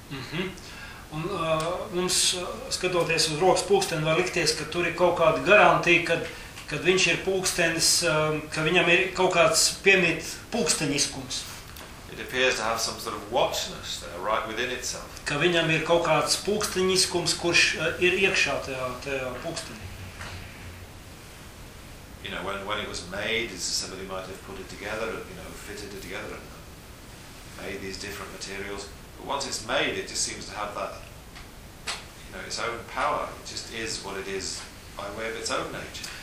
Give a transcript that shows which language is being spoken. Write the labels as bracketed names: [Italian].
[Latvian] Mm-hmm. Un mums, skatoties uz rokas pulksteni, var likties, ka tur ir kaut kāda garantija, kad viņš ir pulkstenis, ka viņam ir kaut kāds piemīt pulksteniskums. [English] It appears to have some sort of watchness there, right within itself. [Latvian] Ka viņam ir kaut kāds pulksteniskums, kurš ir iekšā tajā pulkstenī. [English] You know, when it was made, somebody might have put it together, you know, fitted it together and made these different materials. But once it's made, it just seems to have that, you know, its own power. It just is what it is by way of its own nature.